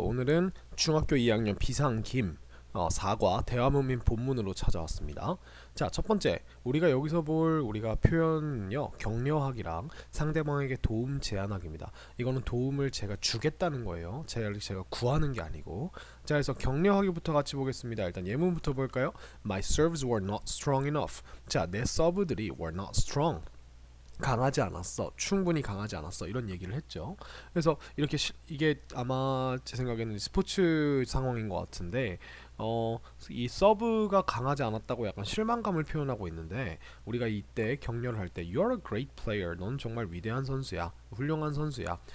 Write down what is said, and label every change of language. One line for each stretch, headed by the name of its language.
Korean: 오늘은 중학교 2학년 비상김 4과 대화문민 본문으로 찾아왔습니다. 자, 첫 번째, 우리가 여기서 볼 우리가 표현은요, 격려하기랑 상대방에게 도움 제안하기입니다. 이거는 도움을 제가 주겠다는 거예요. 제가 구하는 게 아니고. 자, 그래서 격려하기부터 같이 보겠습니다. 일단 예문부터 볼까요?
English: My serves were not strong enough.
Korean: 자, 내 서브들이
English: were not strong.
Korean: 강하지 않았어, 충분히 강하지 않았어, 이런 얘기를 했죠. 그래서 이렇게 이게 아마 제 생각에는 스포츠 상황인 것 같은데 이 서브가 강하지 않았다고 약간 실망감을 표현하고 있는데, 우리가 이때 격려를 할 때
English: You're a great player,
Korean: 넌 정말 위대한 선수야, 훌륭한 선수야.